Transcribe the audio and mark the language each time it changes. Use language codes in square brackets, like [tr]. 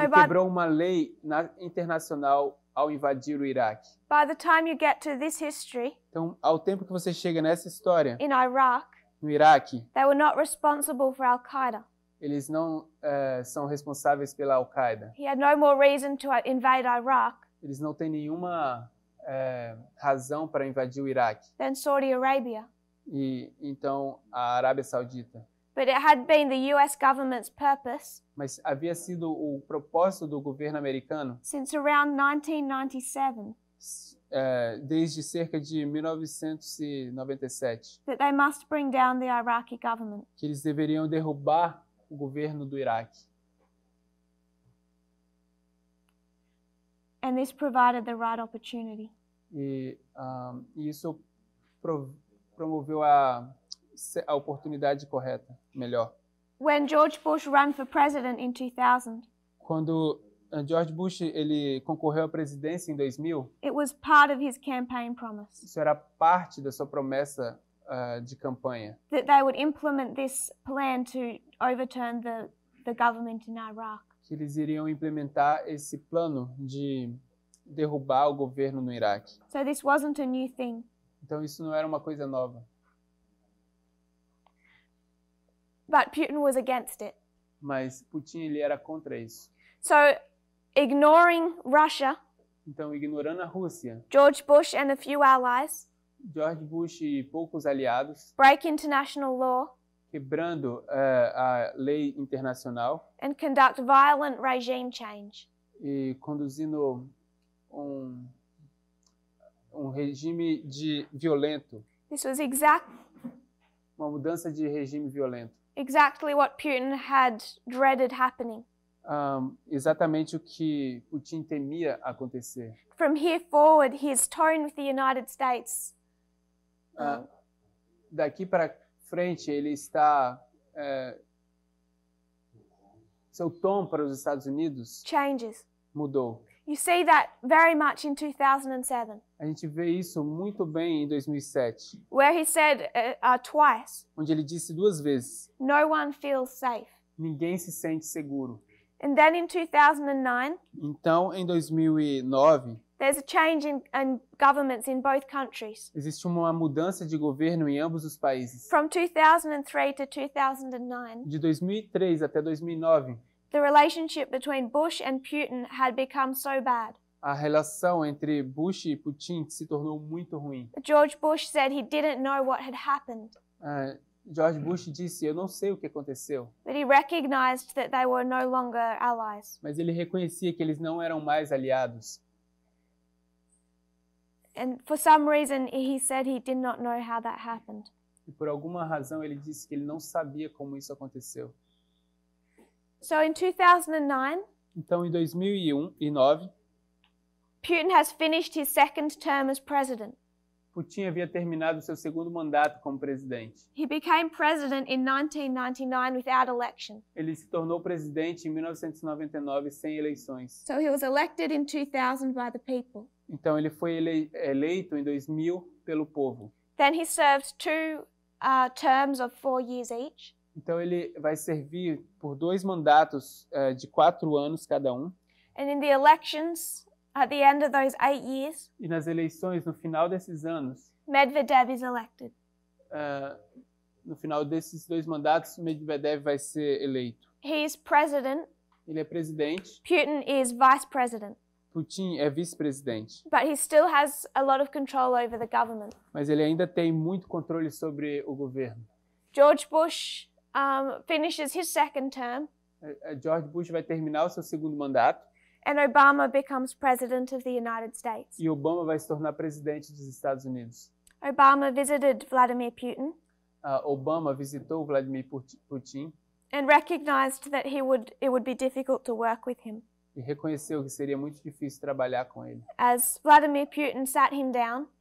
[pt] ele quebrou uma lei internacional ao invadir o Iraque. [en] by the time you get to this history [pt] Então, ao tempo que você chega nessa história, [en] in Iraq, [pt] no Iraque, [en] they were not responsible for Al-Qaeda. [pt] eles não são responsáveis pela Al-Qaeda. [en] He had no more reason to invade Iraq [pt] Eles não têm nenhuma razão para invadir o Iraque. [en] than Saudi Arabia. [pt] E então a Arábia Saudita. [en] But it had been the US government's purpose [pt] mas havia sido o propósito do governo americano [en] since around 1997 [pt] desde cerca de 1997, [en] that they must bring down the Iraqi government. [pt] que eles deveriam derrubar o governo do Iraque. [en] And this provided the right opportunity. [pt] E isso promoveu a oportunidade correta, melhor. [en] When George Bush ran for president in 2000, [pt] Quando George Bush ele concorreu à presidência em 2000, [en] it was part of his campaign promise [pt] isso era parte da sua promessa de campanha, [en] that they would implement this plan to overturn the government in Iraq. [pt] que eles iriam implementar esse plano de derrubar o governo no Iraque. [en] So this wasn't a new thing. [pt] Então isso não era uma coisa nova, [en] But Putin was against it. [pt] mas Putin ele era contra isso. [en] So, ignoring Russia, [pt] Então, ignorando a Rússia, [en] George Bush and a few allies [pt] George Bush e poucos aliados, [en] break international law [pt] quebrando a lei internacional [en] and conduct violent regime change. [pt] e conduzindo um regime violento, [en] This was [pt] uma mudança de regime violento. [en] exactly what Putin had dreaded happening. [pt] Exatamente o que Putin temia acontecer. [en] From here forward, his tone with the United States [pt] Daqui para frente, ele está seu tom para os Estados Unidos [en] changes. [pt] mudou. [en] You see that very much in 2007, [pt] A gente vê isso muito bem em 2007, [en] where he said twice, [pt] onde ele disse 2 vezes: [en] no one feels safe. [pt] ninguém se sente seguro. [en] And then in 2009, [pt] Então, em 2009, [en] there's a change in governments in both countries. [pt] existe uma mudança de governo em ambos os países. [en] From 2003 to 2009, [pt] De 2003 até 2009, [en] the relationship between Bush and Putin had become so bad. [pt] a relação entre Bush e Putin se tornou muito ruim. [en] George Bush said he didn't know what had happened, [pt] George Bush disse: eu não sei o que aconteceu, [en] but he recognized that they were no longer allies. [pt] mas ele reconhecia que eles não eram mais aliados. [en] And for some reason, he said he did not know how that happened. [pt] E por alguma razão ele disse que ele não sabia como isso aconteceu. [en] So in 2009, [pt] Então, em 2009, [en] Putin has finished his second term as president. [pt] Putin havia terminado seu segundo mandato como presidente. [en] He became president in 1999 without election. [pt] Ele se tornou presidente em 1999 sem eleições. [en] So he was elected in 2000 by the people. [pt] Então ele foi eleito em 2000 pelo povo. [en] Then he served 2 terms of 4 years each. [pt] Então ele vai servir por 2 mandatos de 4 anos cada um. [en] And in the elections, at the end of those 8 years, [pt] E nas eleições, no final desses anos, [en] Medvedev is elected. [pt] no final desses 2 mandatos, Medvedev vai ser eleito. [en] He is president. [pt] Ele é presidente, [en] Putin is vice president. [pt] Putin é vice-presidente. [en] But he still has a lot of control over the government. [pt] Mas ele ainda tem muito controle sobre o governo. [en] George Bush finishes his second term, [pt] George Bush vai terminar o seu segundo mandato [en] and Obama becomes president of the United States. [pt] e Obama vai se tornar presidente dos Estados Unidos. [en] Obama visited Vladimir Putin [pt] Obama visitou Vladimir Putin [en] and recognized that it would be difficult to work with him. [pt] e reconheceu que seria muito difícil trabalhar com ele. [en] As Vladimir Putin sat him down,